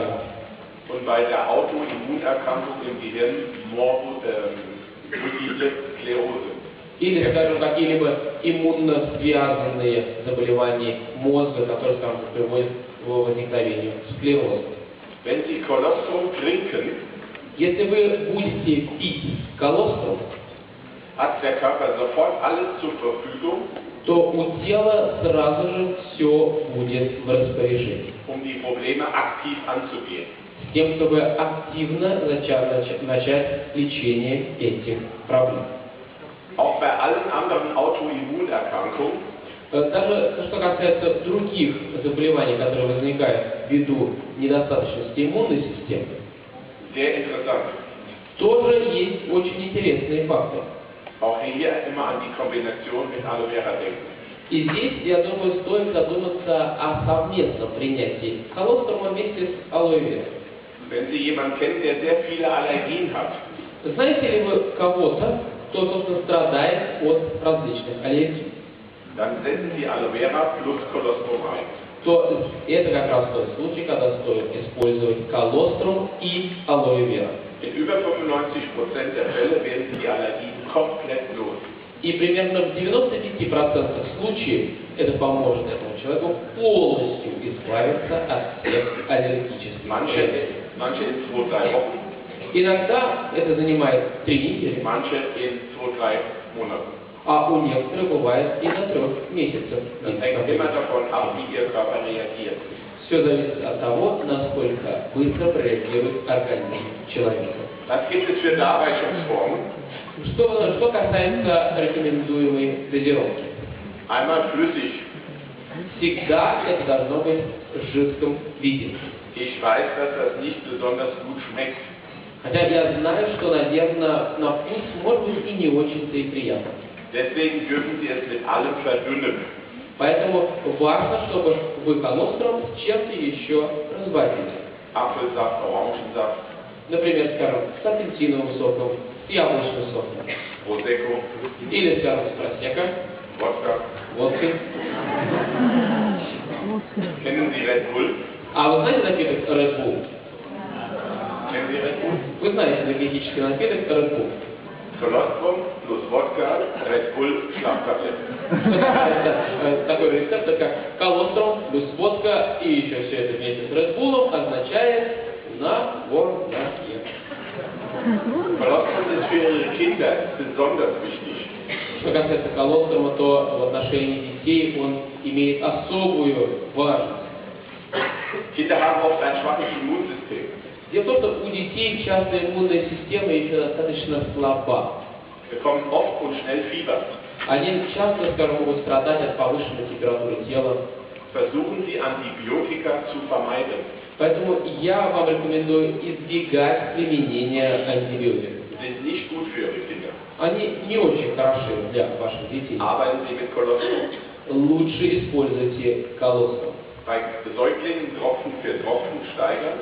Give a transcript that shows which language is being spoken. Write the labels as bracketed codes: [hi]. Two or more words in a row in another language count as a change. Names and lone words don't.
[de] und bei der Autoimmunerkrankung im Gehirn Multiple Sklerose. [ru] или, скажем, какие-либо иммунно связанные заболевания мозга, которые, скажем, приводят к возникновению склероза. [de] Wenn Sie Kolostrum trinken, [ru] Если вы будете пить колострум, [de] hat der Körper sofort alles zur Verfügung, [ru] то у тела сразу же все будет в распоряжении. [de] um die Probleme aktiv anzugehen. [ru] С тем, чтобы активно начать лечение этих проблем. [de] Auch bei allen anderen Autoimmunerkrankungen [ru] Даже что касается других заболеваний, которые возникают ввиду недостаточности иммунной системы, [de] sehr interessant. [ru] тоже есть очень интересные факты. [de] Auch hier immer an die Kombination mit Aloe Vera denken. [ru] И здесь, я думаю, стоит задуматься о совместном принятии колострума вместе с алоэ верой. [de] Wenn Sie jemanden kennen, der sehr viele Allergien hat, [ru] Знаете ли вы кого-то, кто, собственно, страдает от различных аллергий? [de] dann setzen Sie Aloe Vera plus Kolostrum ein. [ru] То это как раз тот случай, когда стоит использовать колострум и алоэ вера. [de] In über 95% der Fälle werden Sie die Allergien komplett los. [ru] И примерно в 95% случаев это поможет этому человеку полностью избавиться от всех аллергических реакций. [de] Manche in 2-3 Wochen, [ru] Иногда это занимает 3 недели, [de] manche in 2-3 Monaten. [ru] а у некоторых бывает и до 3 месяцев. [de] Das hängt immer davon ab, wie Ihr Körper reagiert. [ru] Все зависит от того, насколько быстро реагирует организм человека. [de] Was gibt es für Darreichungsformen? [ru] Что касается рекомендуемой дозировки, [de] Einmal flüssig. [ru] всегда это должно быть в жидком виде. [de] Ich weiß, dass das nicht besonders gut schmeckt. [ru] Хотя я знаю, что, наверное, на вкус может быть и не очень-то и приятно. [de] Deswegen dürfen Sie es mit allem verdünnen. [ru] Поэтому важно, чтобы вы колострум с чем-то еще разбавили. [de] Apfelsaft, Orangensaft. [ru] Например, скажем, с апельсиновым соком, с яблочным соком. [de] Prosecco, [ru] Или, скажем, с просека, [de] Wodka. [ru] водкой. [de] Kennen Sie Red Bull? [ru] А вы знаете напиток Red Bull? [de] Kennen Sie Red Bull? [ru] Вы знаете энергетический напиток Red Bull. [de] Colostrum plus Wodka, Red Bull, Schlaftablette. [ru] Это такой рецепт, как колострум плюс водка и еще все это вместе с Red Bull означает нагорнание. [de] Colostrum ist für Ihre Kinder besonders wichtig. [ru] Что касается колострума, то в отношении детей он имеет особую важность. [de] Kinder haben oft ein schwaches Immunsystem. [ru] Дело в том, что у детей часто иммунная система еще достаточно слаба. [de] Bekommen oft und schnell Fieber. [ru] Они часто, скажем, могут страдать от повышенной температуры тела. [de] Versuchen Sie Antibiotika zu vermeiden. [ru] Поэтому я вам рекомендую избегать применения антибиотиков. [de] Sind nicht gut für Ihre Kinder. [ru] Они не очень хороши для ваших детей. [de] Arbeiten Sie mit Colostrum. [ru] Лучше используйте колострум. [de] Bei Säuglingen Tropfen für Tropfen steigern.